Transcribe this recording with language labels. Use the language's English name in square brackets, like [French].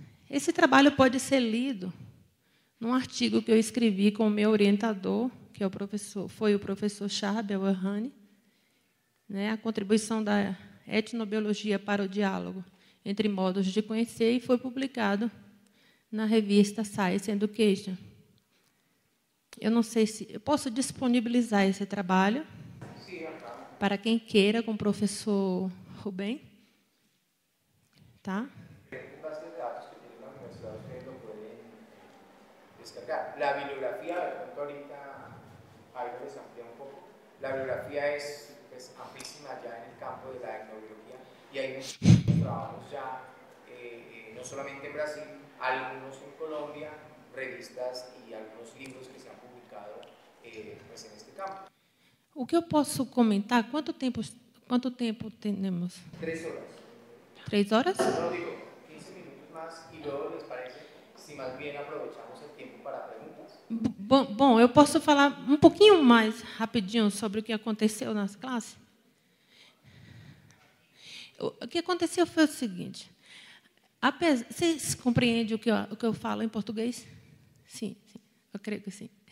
[Portuguese] Esse trabalho pode ser lido num artigo que eu escrevi com o meu orientador, que é foi o professor Charbel Errani, né, a contribuição da etnobiologia para o diálogo entre modos de conhecer, e foi publicado na revista Science Education. Eu não sei se eu posso disponibilizar esse trabalho para quem queira, com o professor Rubem. Tá? [Spanish] Base de datos que tiene la universidad, ustedes lo pueden descargar. La bibliografía, de pronto ahorita ahí les amplía un poco. La bibliografía es amplísima ya en el campo de la etnobiología y hay muchos trabajos ya, no solamente en Brasil, algunos en Colombia, revistas y algunos libros que se han publicado pues en este campo. [Portuguese] O que eu posso comentar? Quanto tempo temos? 3 horas. 3 horas? [Spanish] No digo, 15 minutos más y luego les parece si más bien aprovechamos el tiempo para preguntas. [Portuguese] Bom, eu posso falar um pouquinho mais rapidinho sobre o que aconteceu nas classes? O que aconteceu foi o seguinte. Vocês compreendem o que eu falo em português? Sim, eu creio que sim.